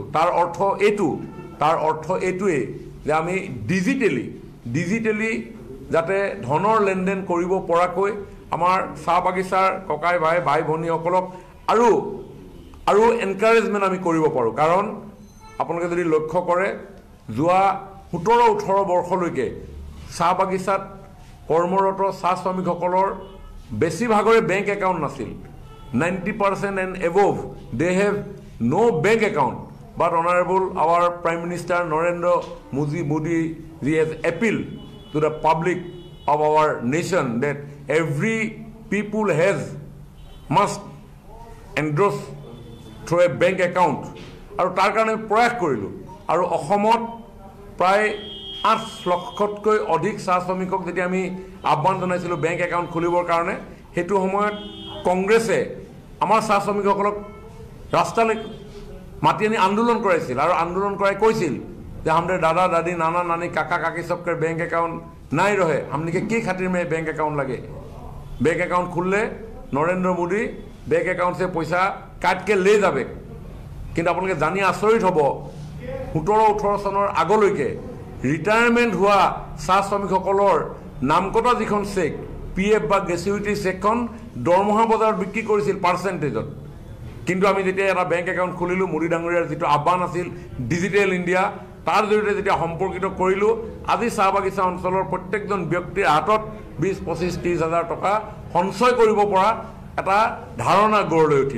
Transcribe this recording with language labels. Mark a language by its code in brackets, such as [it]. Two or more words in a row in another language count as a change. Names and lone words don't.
[as] তাৰ অৰ্থ এইটোৱে যে আমি ডিজিটেলি যাতে ধনৰ লেনদেন কৰিব পৰাকৈ আমাৰ চাহ বাগিচাৰ ককাই ভাই ভনীসকলক আৰু এনকাৰেজমেণ্ট আমি কৰিব পাৰোঁ। কাৰণ আপোনালোকে যদি লক্ষ্য কৰে যোৱা 17-18 বৰ্ষলৈকে চাহ বাগিচাত কৰ্মৰত চাহ শ্ৰমিকসকলৰ বেছিভাগৰে [en] bank account [as] নাছিল। [en] 90% and above they have no bank account. But Honorable our Prime Minister Narendra Modi he has appealed to the public of our nation that every people must endorse through a bank account. [as] আৰু তাৰ কাৰণে প্ৰয়াস কৰিলোঁ। আৰু অসমত প্ৰায় 8 লক্ষতকৈ অধিক চাহ শ্ৰমিকক যেতিয়া আমি আহ্বান জনাইছিলোঁ [en] bank account [as] খুলিবৰ কাৰণে, সেইটো সময়ত কংগ্ৰেছে আমাৰ চাহ শ্ৰমিকসকলক ৰাস্তালৈ মাতি আনি আন্দোলন কৰাইছিল আৰু আন্দোলন কৰাই কৈছিল যে [hi] हमरे दादा दादी नाना नानी काका काकी सबके बैंक अकाउंट नहीं रहे, हमने के खातिर में बैंक अकाउंट लगे। [en] bank account [hi] खुलले नरेंद्र मोदी [en] bank account [hi] से पैसा काट के ले जाबे। [as] কিন্তু আপোনালোকে জানি আচৰিত হ'ব 17-18 চনৰ আগলৈকে ৰিটায়াৰমেণ্ট হোৱা চাহ শ্ৰমিকসকলৰ নাম কটা যিখন চেক PF বা গ্ৰেচুইটি চেকখন দৰমহা বজাৰত বিক্ৰী কৰিছিল পাৰ্চেণ্টেজত। কিন্তু আমি যেতিয়া এটা [en] bank account [as] খুলিলোঁ মোদী ডাঙৰীয়াৰ যিটো আহ্বান আছিল ডিজিটেল ইণ্ডিয়া তাৰ জৰিয়তে যেতিয়া সম্পৰ্কিত কৰিলোঁ, আজি চাহ বাগিচা অঞ্চলৰ প্ৰত্যেকজন ব্যক্তিৰ হাতত 20-25-30 হাজাৰ টকা সঞ্চয় কৰিব পৰা এটা ধাৰণা গঢ় লৈ উঠিল।